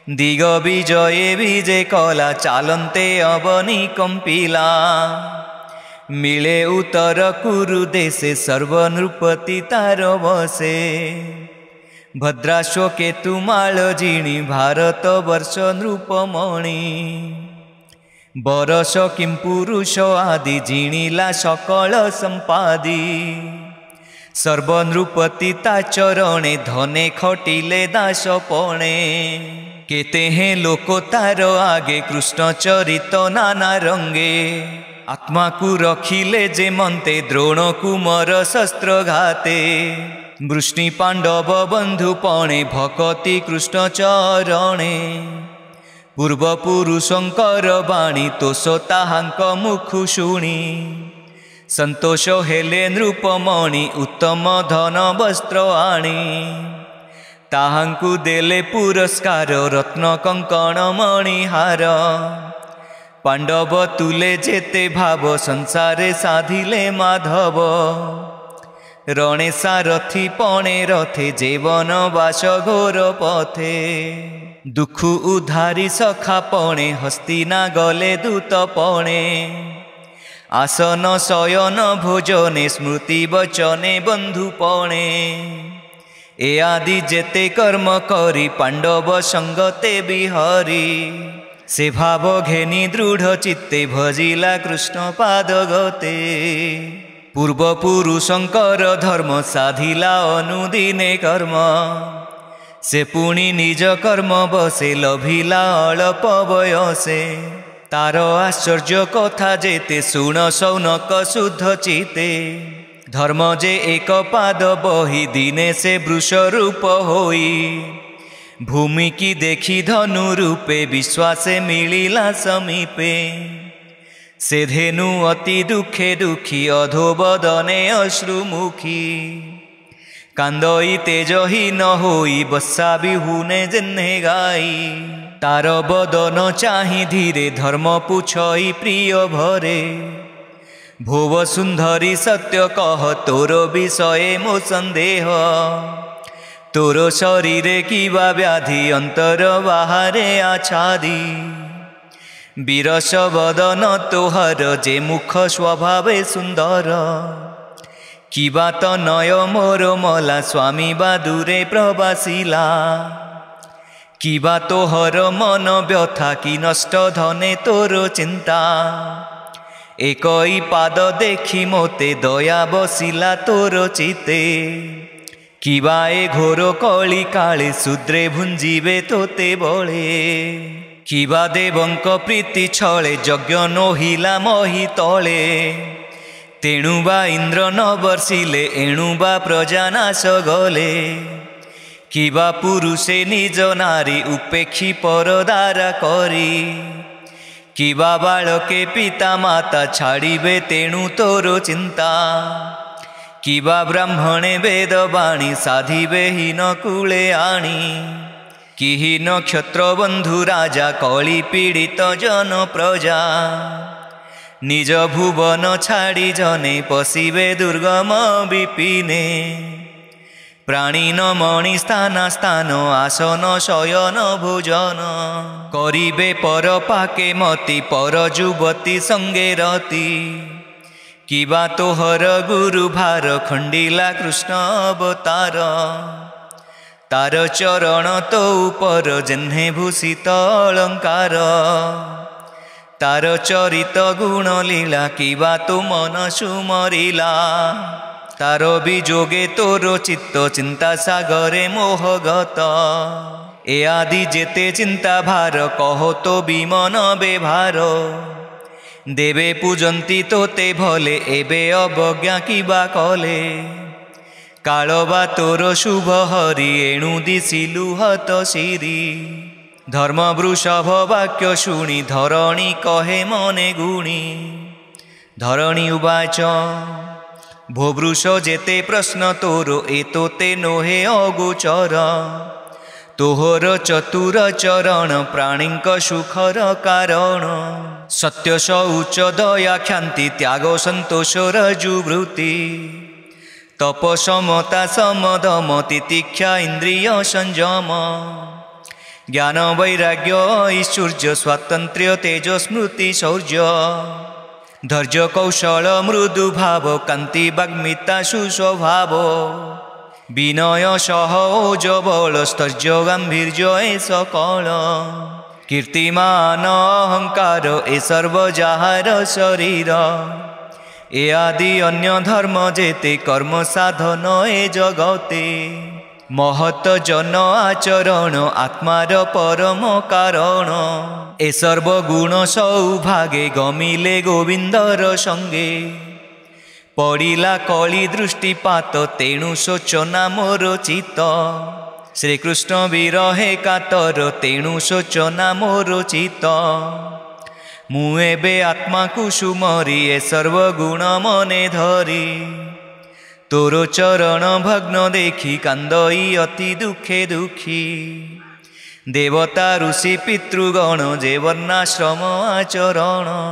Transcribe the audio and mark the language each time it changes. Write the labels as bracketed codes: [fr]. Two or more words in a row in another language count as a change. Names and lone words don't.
[or] ଦିଗ ବିଜୟେ ବିଜୟ କଳା ଚାଳନ୍ତେ ଅବନୀ କମ୍ପିଲା ମିଳେ ଉତ୍ତର କୁରୁ ଦେଶେ ସର୍ବନୃପତି ତାର ବଶେ ଭଦ୍ରାଶ୍ୱ କେତୁମାଳ ଜିଣି ଭାରତ ବର୍ଷ ନୃପମଣି ବରଷ କିଂ ପୁରୁଷ ଆଦି ଜିଣିଲା ସକଳ ସମ୍ପାଦି ସର୍ବନୃପତି ତା ଚରଣେ ଧନେ ଖଟିଲେ ଦାସ ପଣେ କେତେ ହେଁ ଲୋକ ତାର ଆଗେ କୃଷ୍ଣ ଚରିତ ନାନା ରଙ୍ଗେ ଆତ୍ମା କୋ ରଖିଲେ ଯେ ମନ୍ତେ ଦ୍ରୋଣ କୁମର ଶସ୍ତ୍ର ଘାତେ ବୃଷ୍ଣି ପାଣ୍ଡବ ବନ୍ଧୁ ପଣେ ଭକତି କୃଷ୍ଣ ଚରଣେ ପୂର୍ବ ପୁରୁଷଙ୍କର ବାଣୀ ତୋଷ ତାହାଙ୍କ ମୁଖୁ ଶୁଣି ସନ୍ତୋଷ ହେଲେ ନୃପମଣି ଉତ୍ତମ ଧନ ବସ୍ତ୍ର ଆଣି ତାହାଙ୍କୁ ଦେଲେ ପୁରସ୍କାର ରତ୍ନ କଙ୍କଣ ମଣିହାର ପାଣ୍ଡବ ତୁଲେ ଯେତେ ଭାବ ସଂସାରେ ସାଧିଲେ ମାଧବ ରଣେ ସାରଥି ପଣେ ରଥେ ଜୀବନ ବାସ ଘୋର ପଥେ ଦୁଖ ଉଧାରି ସଖା ପଣେ ହସ୍ତିନା ଗଲେ ଦୂତ ପଣେ ଆସନ ଶୟନ ଭୋଜନେ ସ୍ମୃତି ବଚନେ ବନ୍ଧୁ ପଣେ ଏ ଆଦି ଯେତେ କର୍ମ କରି ପାଣ୍ଡବ ସଙ୍ଗତେ ବିହରି ସେ ଭାବ ଘେନି ଦୃଢ଼ ଚିତ୍ତେ ଭଜିଲା କୃଷ୍ଣ ପାଦ ଗତେ ପୂର୍ବ ପୁରୁଷଙ୍କର ଧର୍ମ ସାଧିଲା ଅନୁଦିନେ କର୍ମ ସେ ପୁଣି ନିଜ କର୍ମ ବଶେ ଲଭିଲା ଅଳ୍ପ ବୟସେ ତାର ଆଶ୍ଚର୍ଯ୍ୟ କଥା ଯେତେ ଶୁଣ ଶୌନକ ଶୁଦ୍ଧ ଚିତ୍ତେ ଧର୍ମ ଯେ ଏକ ପାଦ ବହି ଦିନେ ସେ ବୃଷ ରୂପ ହୋଇ ଭୂମି କି ଦେଖି ଧେନୁ ରୂପେ ବିଶ୍ୱାସେ ମିଳିଲା ସମୀପେ ସେ ଧେନୁ ଅତି ଦୁଖେ ଦୁଖୀ ଅଧୋବଦନେ ଅଶ୍ରୁମୁଖୀ କାନ୍ଦଇ ତେଜହୀନ ହୋଇ ବତ୍ସା ବିହୁନେ ଯେହ୍ନେ ଗାଈ ତାର ବଦନ ଚାହିଁ ଧୀରେ ଧର୍ମ ପୁଛଇ ପ୍ରିୟ ଭରେ ଭୁବ ସୁନ୍ଦରୀ ସତ୍ୟ କହ ତୋର ବିଷୟ ମୋ ସନ୍ଦେହ ତୋର ଶରୀରେ କିବା ବ୍ୟାଧି ଅନ୍ତର ବାହାରେ ଆଚ୍ଛାଦି ବିରସ ବଦନ ତୋହର ଯେ ମୁଖ ସ୍ୱଭାବେ ସୁନ୍ଦର କିବା ତୋ ନୟ ମୋର ମଳା ସ୍ୱାମୀ ବାଦୁରେ ପ୍ରବାସିଲା କିବା ତୋହର ମନ ବ୍ୟଥା କି ନଷ୍ଟ ଧନେ ତୋର ଚିନ୍ତା ଏକଇ ପାଦ ଦେଖି ମୋତେ ଦୟା ବସିଲା ତୋର ଚିତ୍ତେ କିବା ଏ ଘୋର କଳି କାଳେ ଶୂଦ୍ରେ ଭୁଞ୍ଜିବେ ତୋତେ ବଳେ କିବା ଦେବଙ୍କ ପ୍ରୀତି ଛଳେ ଯଜ୍ଞ ନୋହିଲା ମହୀ ତଳେ ତେଣୁ ବା ଇନ୍ଦ୍ର ନ ବର୍ଷିଲେ ଏଣୁ ବା ପ୍ରଜାନାଶ ଗଲେ କିବା ପୁରୁଷେ ନିଜ ନାରୀ ଉପେକ୍ଷି ପରଦାରା କରି କିବା ବାଳକେ ପିତା ମାତା ଛାଡ଼ିବେ ତେଣୁ ତୋର ଚିନ୍ତା କିବା ବ୍ରାହ୍ମଣେ ବେଦ ବାଣୀ ସାଧିବେ ହୀନ କୂଳେ ଆଣି କି ହୀନ କ୍ଷତ୍ର ବନ୍ଧୁ ରାଜା କଳି ପୀଡ଼ିତ ଜନ ପ୍ରଜା ନିଜ ଭୁବନ ଛାଡ଼ି ଜନେ ପଶିବେ ଦୁର୍ଗମ ବିପିନେ ପ୍ରାଣୀ ନ ମଣି ସ୍ଥାନ ସ୍ଥାନ ଆସନ ଶୟନ ଭୋଜନ କରିବେ ପର ପାକେ ମତି ପର ଯୁବତୀ ସଙ୍ଗେ ରତି କିବା ତୋହର ଗୁରୁ ଭାର ଖଣ୍ଡିଲା କୃଷ୍ଣ ଅବତାର ତାର ଚରଣ ତୋ ଉପର ଯେହ୍ନେ ଭୂଷିତ ଅଳଙ୍କାର ତାର ଚରିତ ଗୁଣ ଲୀଳା କିବା ତୋ ମନ ସୁମରିଲା ତାର ବିଯୋଗେ ତୋର ଚିତ୍ତ ଚିନ୍ତା ସାଗରେ ମୋହଗତ ଏ ଆଦି ଯେତେ ଚିନ୍ତା ଭାର କହ ତୋ ବିମନ ବେଭାର ଦେବେ ପୂଜନ୍ତି ତୋତେ ଭଲେ ଏବେ ଅବଜ୍ଞା କିବା କଲେ କାଳବା ତୋର ଶୁଭ ହରି ଏଣୁ ଦିଶିଲୁ ହତ ଶିରୀ ଧର୍ମ ବୃଷଭ ବାକ୍ୟ ଶୁଣି ଧରଣୀ କହେ ମନେ ଗୁଣି ଧରଣୀ ଉବାଚ ଭୋ ବୃଷ ଯେତେ ପ୍ରଶ୍ନ ତୋର ଏତୋତେ ନୋହେ ଅଗୋଚର ତୋହର ଚତୁର ଚରଣ ପ୍ରାଣୀଙ୍କ ସୁଖର କାରଣ ସତ୍ୟ ଶୌଚ ଦୟା କ୍ଷାନ୍ତି ତ୍ୟାଗ ସନ୍ତୋଷ ଋଜୁବୃତ୍ତି ତପ ସମତା ସମଦମ ତିତିକ୍ଷା ଇନ୍ଦ୍ରିୟ ସଂଯମ ଜ୍ଞାନ ବୈରାଗ୍ୟ ଐଶ୍ୱର୍ଯ୍ୟ ସ୍ୱାତନ୍ତ୍ର୍ୟ ତେଜ ସ୍ମୃତି ଶୌର୍ଯ୍ୟ ଧୈର୍ଯ୍ୟ କୌଶଳ ମୃଦୁ ଭାବ କାନ୍ତି ବାଗ୍ମିତା ସୁସ୍ୱଭାବ ବିନୟ ସହଜ ବଳ ସ୍ଥୈର୍ଯ୍ୟ ଗାମ୍ଭୀର୍ଯ୍ୟ ଏ ସକଳ କୀର୍ତ୍ତିମାନ ଅହଙ୍କାର ଏ ସର୍ବ ଯାହାର ଶରୀର ଏ ଆଦି ଅନ୍ୟ ଧର୍ମ ଯେତେ କର୍ମ ସାଧନ ଏ ଜଗତେ ମହତ ଜନ ଆଚରଣ ଆତ୍ମାର ପରମ କାରଣ ଏ ସର୍ବ ଗୁଣ ସୌଭାଗେ ଗମିଲେ ଗୋବିନ୍ଦର ସଙ୍ଗେ ପଡ଼ିଲା କଳି ଦୃଷ୍ଟିପାତ ତେଣୁ ଶୋଚନା ମୋର ଚିତ୍ତ ଶ୍ରୀକୃଷ୍ଣ ବିରହେ କାତର ତେଣୁ ଶୋଚନା ମୋର ଚିତ୍ତ ମୁଁ ଏବେ ଆତ୍ମା କୁସୁମରି ଏ ସର୍ବ ଗୁଣ ମନେ ଧରି ତୋର ଚରଣ ଭଗ୍ନ ଦେଖି କାନ୍ଦଇ ଅତି ଦୁଖେ ଦୁଖୀ ଦେବତା ଋଷି ପିତୃଗଣ ଯେ ବର୍ଣ୍ଣାଶ୍ରମ ଆଚରଣ